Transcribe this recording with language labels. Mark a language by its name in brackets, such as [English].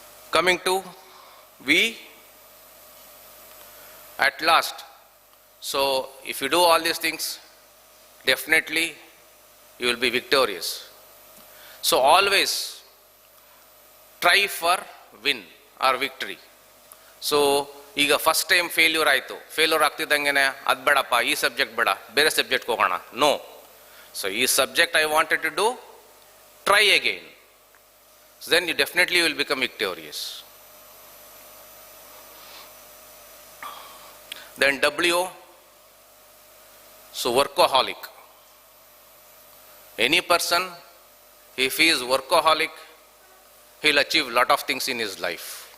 [English] Coming to V, at last. So if you do all these things, definitely you will be victorious. So always try for win or victory. [Kannada] So, ಈಗ first time failure ಆಗ್ತಿದ್ದಂಗೆ ಅದು ಬೇಡಪ್ಪ, ಈ subject ಬೇಡ, ಬೇರೆ ಸಬ್ಜೆಕ್ಟ್ಗೆ ಹೋಗೋಣ. No. [English] So ಈ subject I wanted to do, try again. So then you definitely will become victorious. Then W, so workaholic. Any person, if he is workaholic, he'll achieve a lot of things in his life.